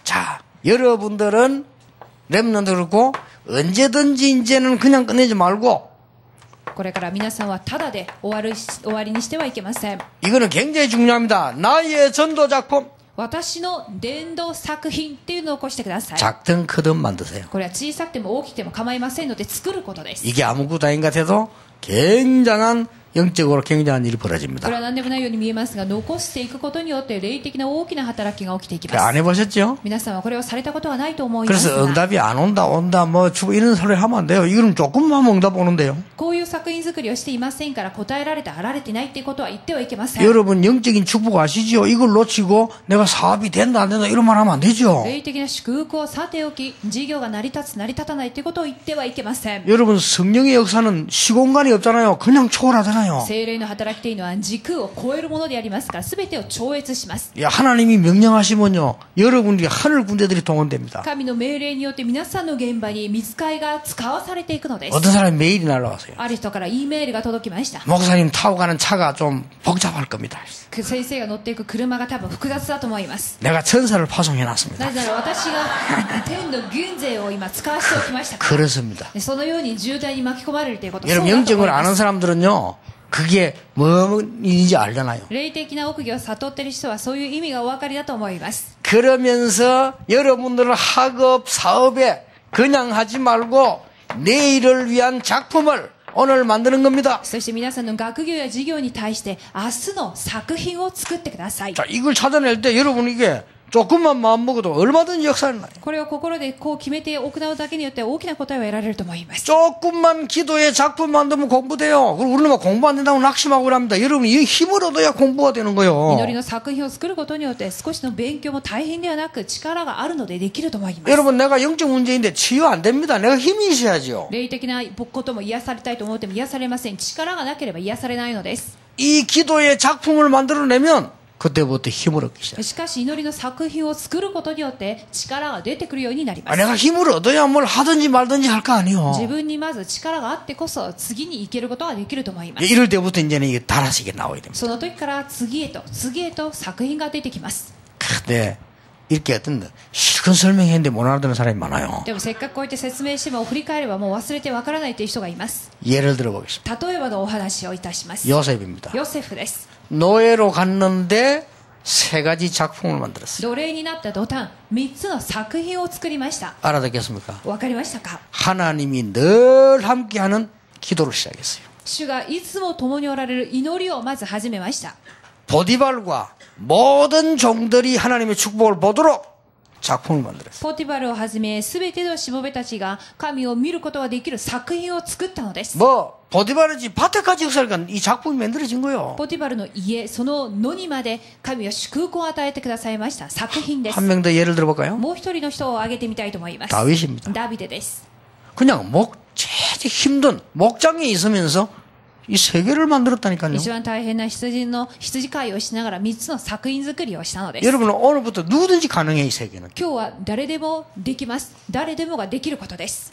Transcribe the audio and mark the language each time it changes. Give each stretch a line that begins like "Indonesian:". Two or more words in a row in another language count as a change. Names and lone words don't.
Korean: 자, 여러분들은 렘넌트 그렇고 언제든지 이제는 그냥 끝내지 말고
Japanese: これから皆さんはただで終わりにしてはいけません。
Korean: 이거는 굉장히 중요합니다. 나의 전도 작품
Japanese: 私の伝道作品っていうのを起こしてください。
Korean: 작든 크든 만드세요.
Japanese: これは小さくても大きくても構いませんので作ることです。
Korean: 이게 아무것도 아닌 것 같아도 굉장한 영적으로 굉장한 일이
Japanese: これ
Korean: 벌어집니다.
Japanese: は何でもないように見えますが、残していくことによって霊的な大きな働きが起きていき
Korean: 안
Japanese: ます。
Korean: 해보셨죠?
Japanese: 皆さんはこれをされたことはないと思います
Korean: 그래서
Japanese: が、
Korean: 응답이 안 온다 뭐 주고 이런 소리 하면 안 돼요. 이거는 조금만 하면 응답 오는데요.
Japanese: こういう作品作りをしていませんから答えられてあられてないっていうことは言ってはいけません。
Korean: 여러분 영적인 축복 아시죠? 이걸 놓치고 내가 사업이 된다 안 된다 이런 말 하면 안 되죠.
Japanese: 霊的な祝福をさておき、事業が成り立つ成り立たないということを言ってはいけません。
Korean: 여러분 성령의 역사는 시공간이 없잖아요. 그냥 초월하잖아요.
Japanese: 聖霊の働きというのは時空を超えるものでありますから、全てを超越します。
Korean: 야, 하나님이 명령하시면요 여러분들이 하늘 군대들이 동원됩니다.
Japanese: 神の命令によって皆さんの現場に御使いが使わされていくのです。
Korean: 어떤 사람이 메일이 날라왔어요.
Japanese: ある人から E メールが届きました。
Korean: 목사님 타고 가는 차가 좀 복잡할 겁니다.
Japanese: 先生が乗っていく車が多分複雑だと思います。
Korean: 내가 천사를 파송해놨습니다.
Japanese: なぜなら私が天の軍勢を今使わせておきましたから。
Korean: 그렇습니다.
Japanese: そのように渋滞に巻き込まれるということ。
Korean: 여러분
Japanese: そうだと思い
Korean: 영적을
Japanese: ま
Korean: 아는
Japanese: す。
Korean: 사람들은요 그게 뭔지 알잖아요.
Japanese: 霊的な奥義を悟っている人はそういう意味がお分かりだと思います。
Korean: 그러면서 여러분들은 학업 사업에 그냥 하지 말고 내일을 위한 작품을 오늘 만드는 겁니다.
Japanese: そして皆さんの学業や事業に対して明日の作品を作ってください。
Korean: 자, 이걸 찾아낼 때 여러분 이게 조금만 마음 먹어도 얼마든지 역사를 나요.
Japanese: これを心でこう決めて行うだけによって大きな答えを得られると思います。
Korean: 조금만 기도에 작품 만들면 공부돼요. 그리고 우리는 막 공부 안 된다고 낙심하고 그럽니다. 여러분 이 힘을 얻어야 공부가 되는 거예요.
Japanese: 祈りの作品を作ることによって少しの勉強も大変ではなく力があるのでできると思います。
Korean: 여러분 내가 영적 문제인데 치유 안 됩니다. 내가 힘이 있어야죠.
Japanese: 霊的なことも癒されたいと思っても癒されません。力がなければ癒されないのです。
Korean: 이 기도의 작품을 만들어내면 그때부터 힘을 얻기 시작해요.
Japanese: しかし祈りの作品を作ることによって力が出てくるようになります。
Korean: 내가 힘을 얻어야 뭘 하든지 말든지 할 거 아니에요.
Japanese: 自分にまず力があってこそ次に行けることができると思います。
Korean: 이럴 때부터 이제는 이게 달아지게 나와야 됩니다.
Japanese: その時から次へと次へと作品が出てきます。
Korean: 근데 이렇게 어떤 실컷 설명했는데 못 알아듣는 사람이 많아요.
Japanese: でもせっかくこうやって説明しても振り返ればもう忘れてわからないという人がいます。
Korean: 예를 들어보겠습니다.
Japanese: 例えばのお話をいたします。
Korean: 요셉입니다.
Japanese: ヨセフです。
Korean: 노예로 갔는데 3가지 작품을 만들었어요.
Japanese: 奴隷になった途端3つの作品を作りました。
Korean: 알아듣겠습니까?
Japanese: わかりましたか？
Korean: 하나님이 늘 함께하는 기도를 시작했어요.
Japanese: 主がいつも共におられる祈りをまず始めました。
Korean: 보디발과 모든 종들이 하나님의 축복을 보도록 작품을 만들었어요.
Japanese: ポティバルをはじめ全てのしもべたちが神を見ることができる作品を作ったのです。
Korean: 뭐 보디발이지 밭에까지 역사니까 이 작품이 만들어진 거예요.
Japanese: ポティバルの家その野にまで神は祝福を与えてくださいました作品です。
Korean: 한 명 더 예를 들어볼까요?
Japanese: もう一人の人を挙げてみたいと思います。
Korean: 다윗입니다.
Japanese: ダビデです。
Korean: 그냥 제일 힘든 목장에 있으면서 이 세계를 만들었다니까요.
Japanese: 一番大変な羊飼いをしながら3つの作品作りをしたのです。
Korean: 여러분은 오늘부터 누구든지 가능해 이 세계는.
Japanese: 今日は誰でもできます。誰でもができることです。